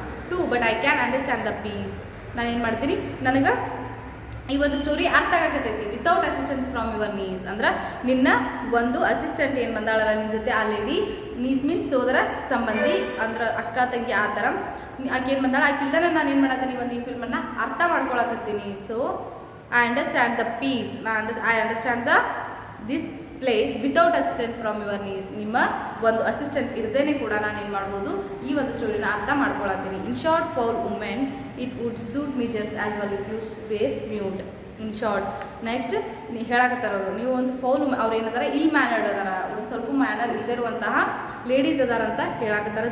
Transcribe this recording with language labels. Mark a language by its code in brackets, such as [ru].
[en] To but I can understand the piece. [kn] ನಾನು ಏನು ಮಾಡ್ತೀನಿ, ನನಗೆ ಈ ಒಂದು ಸ್ಟೋರಿ ಅರ್ಥ ಆಗತೈತಿ [en] Without assistance from your knees. [kn] ಅಂದ್ರೆ ನಿನ್ನ ಒಂದು ಅಸಿಸ್ಟೆಂಟ್ ಏನು ಬಂದಾಳಲ್ಲ ನಿನ್ನ ಜೊತೆ, ಆ ಲೇಡಿ, ನೀಸ್ ಮೀನ್ಸ್ ಸೋದರ ಸಂಬಂಧಿ ಅಂದ್ರೆ ಅಕ್ಕ ತಂಗಿ ಆ ಥರ, ಆಕೆ ಏನು ಬಂದಾಳ, ಆಕೆ ಇಲ್ದಾನೆ ನಾನು ಏನು ಮಾಡತ್ತೀನಿ, ಒಂದು ಈ ಫಿಲ್ಮನ್ನು ಅರ್ಥ ಮಾಡ್ಕೊಳಕತ್ತೀನಿ. So [en] I understand the piece. I understand this play without assistant from your niece. [kn] ನಿಮ್ಮ ಒಂದು ಅಸಿಸ್ಟೆಂಟ್ ಇರದೇನೆ ಕೂಡ ನಾನು ಏನು ಮಾಡ್ಬೋದು ಈ ಒಂದು ಸ್ಟೋರಿನ ಅರ್ಥ ಮಾಡ್ಕೊಳತ್ತೀನಿ. [en] In short for women it would suit me just as well if you were mute. In short next [kn] ನೀವು ಹೇಳಕತ್ತಾರವರು ನೀವು ಒಂದು ಫೌಲ್ ಅವ್ರು ಏನದಾರ ಇಲ್ ಮ್ಯಾನರ್ಡ್ ಅದಾರ, ಒಂದು ಸ್ವಲ್ಪ ಮ್ಯಾನರ್ ಇದ್ದಿರುವಂತಹ ಲೇಡೀಸ್ ಅದಾರ ಅಂತ ಹೇಳಕತ್ತಾರ.